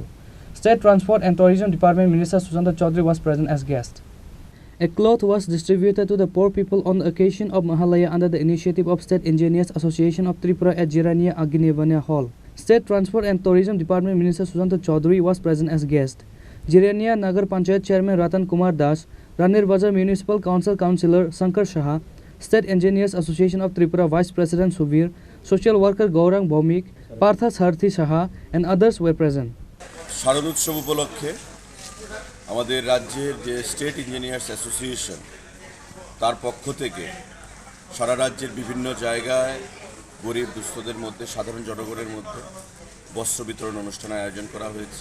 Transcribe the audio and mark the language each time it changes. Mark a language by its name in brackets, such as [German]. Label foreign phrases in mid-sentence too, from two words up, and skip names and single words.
[English] State Transport and Tourism Department Minister Susanta Chaudhary was present as guest. A cloth was distributed to the poor people on the occasion of Mahalaya under the initiative of State Engineers Association of Tripura at Jiraniya Agnivana Hall. State Transport and Tourism Department Minister Susanta Chaudhary was present as guest. Jiraniya Nagar Panchayat Chairman Ratan Kumar Das, Ranir Bazar Municipal Council Councillor Shankar Shaha, State Engineers Association of Tripura Vice President Subir, Social Worker Khorang Bhaumik, Partha Sarthi Shaha and others were present. [Bangla] শারদোৎসব উপলক্ষে আমাদের রাজ্যের যে স্টেট ইঞ্জিনিয়ার্স অ্যাসোসিয়েশন তার পক্ষ থেকে সারা রাজ্যের বিভিন্ন জায়গায় গরিব দুস্থদের মধ্যে সাধারণ জনগণের মধ্যে বস্ত্র বিতরণ অনুষ্ঠানের আয়োজন করা হয়েছে।